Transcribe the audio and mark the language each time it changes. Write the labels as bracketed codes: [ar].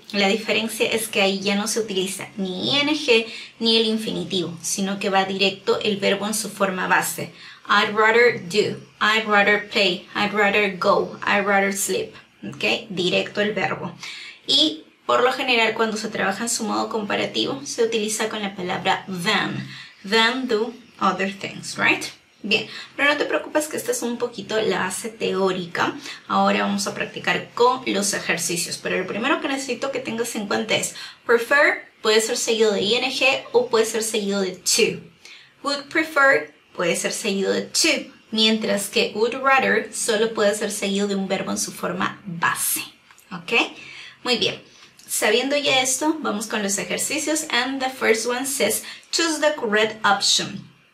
[es] La diferencia es que ahí ya no se utiliza ni ing ni el infinitivo, sino que va directo el verbo en su forma base. [en] I'd rather do. I'd rather play. I'd rather go. I'd rather sleep. ¿Ok? [es] Directo el verbo. Y por lo general, cuando se trabaja en su modo comparativo, se utiliza con la palabra than. [en] Than do other things, right? [es] Bien, pero no te preocupes que esta es un poquito la base teórica. Ahora vamos a practicar con los ejercicios. Pero lo primero que necesito que tengas en cuenta es prefer puede ser seguido de ing o puede ser seguido de to. Would prefer puede ser seguido de to, mientras que would rather solo puede ser seguido de un verbo en su forma base. ¿Ok? Muy bien. Sabiendo ya esto, vamos con los ejercicios. [en] And the first one says, choose the correct option.